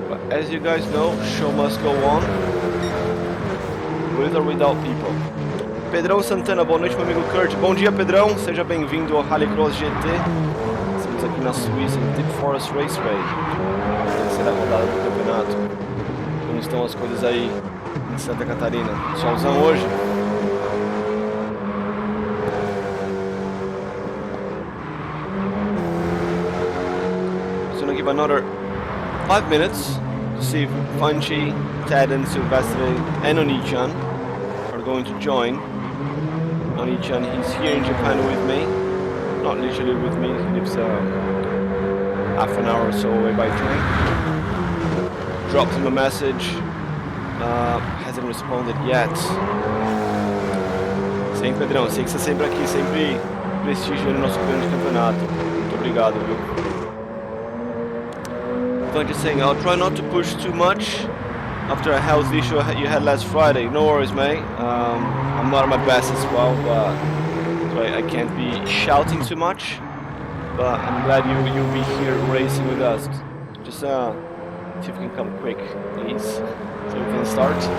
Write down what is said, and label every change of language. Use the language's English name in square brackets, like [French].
[English] As you guys know, show must go on, with or without people. [Portuguese] Pedrão Santana, boa noite, meu amigo Kurt. Bom dia, Pedrão. Seja bem-vindo ao Rallycross GT. Estamos aqui na Suíça, em Deep Forest Raceway. Terceira rodada do campeonato. Como estão as coisas aí em Santa Catarina? Solzão hoje? [English] Just gonna give another 5 minutes. See if Funchy, Ted and Silvestre and Onichan are going to join. Onichan, he's here in Japan with me. Not literally with me, he lives half an hour or so away by train. Dropped him a message, hasn't responded yet. [Portuguese] Sim, Pedrão, sei que você sempre aqui, sempre prestigiando o nosso grande campeonato. Muito obrigado, viu? [English] I'm just saying, I'll try not to push too much after a health issue you had last Friday. No worries, mate. I'm not at my best as well, but so I can't be shouting too much. But I'm glad you'll be here racing with us. Just see if you can come quick, please, so we can start.